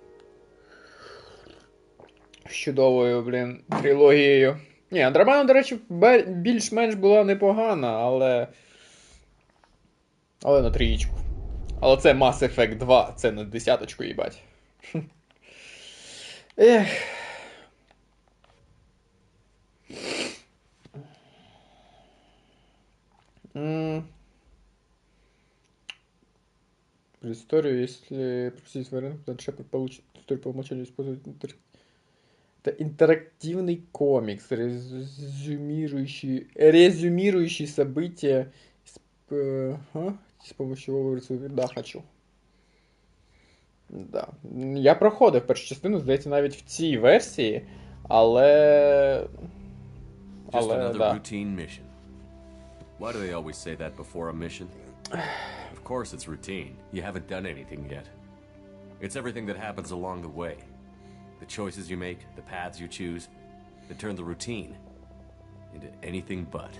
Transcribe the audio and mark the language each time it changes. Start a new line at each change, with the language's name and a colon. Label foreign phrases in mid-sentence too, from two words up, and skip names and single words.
Ukrainian: З чудовою, блін, трилогією. Ні, Андромеда, до речі, більш-менш була непогана, але на трієчку. Але це Mass Effect 2, це на 10-очку, їбать. Ех.
Russian: Историю, если просить вариант, то Шепард получит историю по умолчанию использовать это интерактивный комикс, резюмирующий события с помощью выборцев. Да, хочу. Да.
Ukrainian: Я проходив першу частину, здається, навіть в цій версії, але да.
English: Why do they always say that before a mission? Of course it's routine. You haven't done anything yet. It's everything that happens along the way. The choices you make, the paths you choose, that turn the routine into anything but.